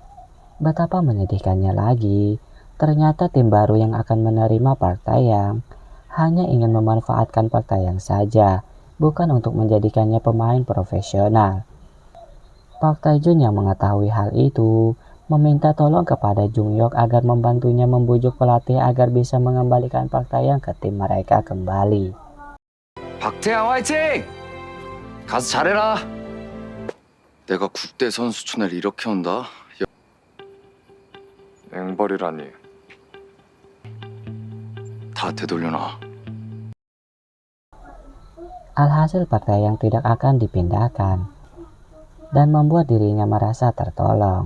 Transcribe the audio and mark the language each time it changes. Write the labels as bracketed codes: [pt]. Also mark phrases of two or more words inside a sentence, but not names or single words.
[id] Betapa menyedihkannya lagi, ternyata tim baru yang akan menerima Pak Taeyang hanya ingin memanfaatkan Pak Taeyang saja, bukan untuk menjadikannya pemain profesional. Pak Taejun yang mengetahui hal itu, meminta tolong kepada Jungyok agar membantunya membujuk pelatih agar bisa mengembalikan Pak Taeyang ke tim mereka kembali. [ko] 박태양 화이팅! 가서 잘해라. 내가 국대 선수촌을 이렇게 온다? 앵벌이라니. 다 되돌려놔. [id] Alhasil Pak Taeyang tidak akan dipindahkan dan membuat dirinya merasa tertolong.